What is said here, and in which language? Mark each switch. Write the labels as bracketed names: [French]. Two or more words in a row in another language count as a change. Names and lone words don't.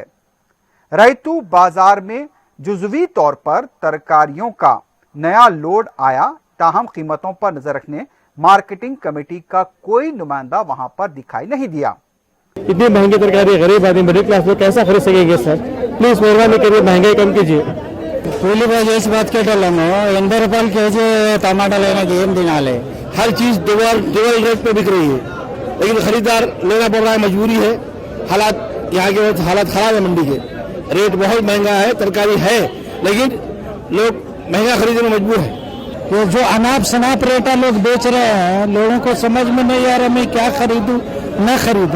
[Urdu] رعیتو بازار میں جزوی طور پر ترکاریوں کا نیا لوڈ آیا، تاہم قیمتوں پر نظر رکھنے مارکیٹنگ کمیٹی کا کوئی نمائندہ وہاں پر دکھائی نہیں دیا. اتنی مہنگی ترکاری غریب آدمی [English] middle class [Urdu] لوگ کیسا خرید سکیں گے سر? پلیز مہربانی کریے، مہنگائی کم کیجیے. [Telugu] కూలి పని చేసి బతికేటోళ్ళము 80 రూపాయలు కేజీ [Urdu] ٹماٹر لینے کی [Telugu] ఏం తినాలి? [Urdu] ہر چیز [English] double rate [Urdu] پہ بک رہی ہے، لیکن خریدار لینا پڑ رہا ہے، مجبوری ہے. حالات یہاں کے حالات خراب ہے، منڈی کے ریٹ بہت مہنگا ہے، ترکاری ہے لیکن لوگ مہنگا خریدنے میں مجبور ہے. یہ جو اناپ شناپ ریٹا لوگ بیچ رہے ہیں، لوگوں کو سمجھ میں نہیں آ رہا میں کیا خریدوں نہ خریدوں.